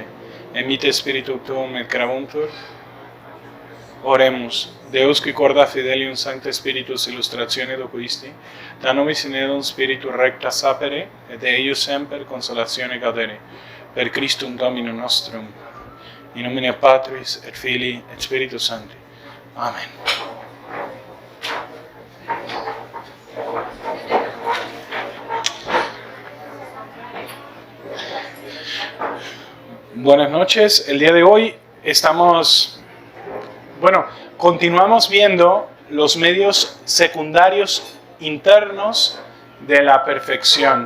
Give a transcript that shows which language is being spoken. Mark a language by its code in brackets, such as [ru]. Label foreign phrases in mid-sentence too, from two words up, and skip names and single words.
[la] Emite Spiritu tuum et cravuntur. Oremus, Deus qui corda fidelium Sancte Spiritus illustratione docuisti, da nobis in edum Spiritu recta sapere, et de eius semper consolatione gaudere, per Christum Dominum nostrum. In nomine Patris et Filii et Spiritus Sancti. [es] Amen. Buenas noches. El día de hoy continuamos viendo los medios secundarios internos de la perfección.